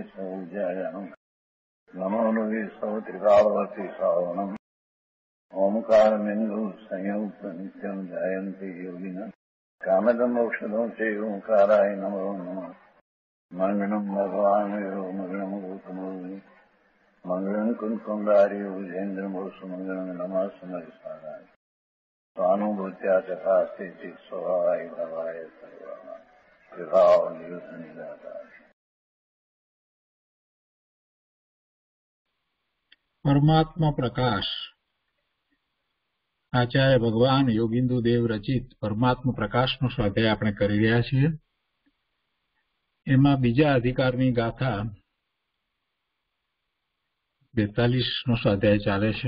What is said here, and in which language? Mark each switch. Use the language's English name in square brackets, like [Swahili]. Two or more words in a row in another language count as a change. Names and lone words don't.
[Sanskrit] सौजायानम् नमो लोये सौत्रिकावती सावनम् ओंकारमिन्दु संयुक्त नित्यम् जयन्ति योगिनः कामदमोक्षदं च ओंकाराय नमो नमः मङ्गलम् भगवान् यो मङ्गलम् गौतमोऽग्नि मङ्गलम् कुन्कुण्डारि उजेन्द्रमोसुमङ्गलम् नमः समरिसाराय स्वानुभूत्या तथा स्थिति स्वभावाय भवाय सर्वाणां विभाव नियुक्त निराकार। [Gujarati] પરમાત્મા પ્રકાશ આચાર્ય ભગવાન યોગિન્દુ દેવ રચિત પરમાત્મા પ્રકાશનો સ્વાધ્યાય આપણે કરી રહ્યા છીએ. એમાં બીજા અધિકારની ગાથા 42નો સ્વાધ્યાય ચાલે છે.